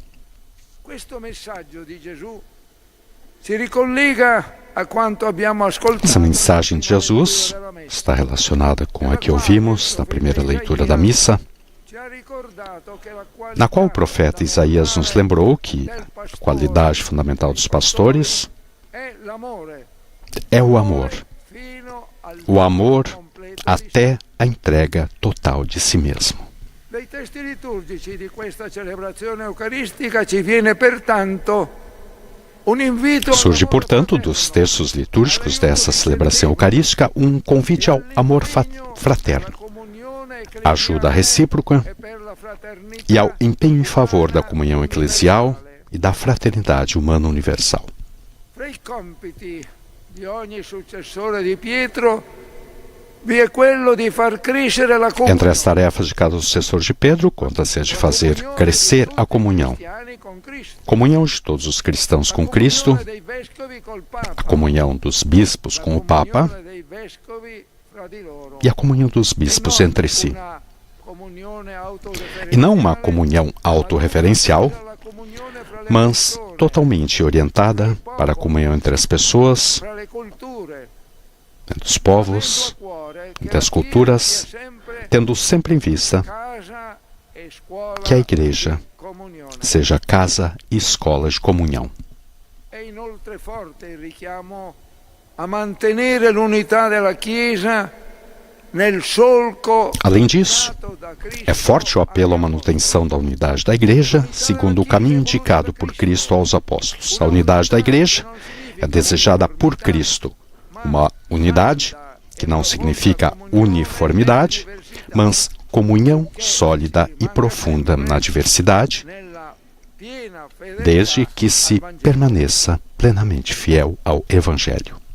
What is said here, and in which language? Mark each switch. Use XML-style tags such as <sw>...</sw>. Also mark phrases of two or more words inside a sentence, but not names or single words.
<pt>Essa mensagem de Jesus está relacionada com a que ouvimos na primeira leitura da missa, na qual o profeta Isaías nos lembrou que a qualidade fundamental dos pastores é o amor. O amor até a entrega total de si mesmo.</pt> <it>Dai testi liturgici di questa celebrazione eucaristica ci viene pertanto un invito.</it> <pt>Surge, portanto, dos textos litúrgicos dessa celebração eucarística um convite ao amor fraterno, ajuda recíproca e ao empenho em favor da comunhão eclesial e da fraternidade humana universal.</pt> <it>Fra i compiti di ogni successore di Pietro vi è quello di far crescere la comunhão.</it> <pt>Entre as tarefas de cada sucessor de Pedro, conta-se a de fazer crescer a comunhão. Comunhão de todos os cristãos com Cristo, a comunhão dos bispos com o Papa e a comunhão dos bispos entre si. E não uma comunhão autorreferencial, mas totalmente orientada para a comunhão entre as pessoas, entre os povos, entre as culturas, tendo sempre em vista que a Igreja seja casa e escola de comunhão.</pt> <it>É inoltre forte il richiamo a mantenere l'unità della Chiesa nel solco.</it> <pt>Além disso, é forte o apelo à manutenção da unidade da Igreja, segundo o caminho indicado por Cristo aos apóstolos. A unidade da Igreja é desejada por Cristo, uma unidade que não significa uniformidade, mas comunhão sólida e profunda na diversidade, desde que se permaneça plenamente fiel ao Evangelho.</pt>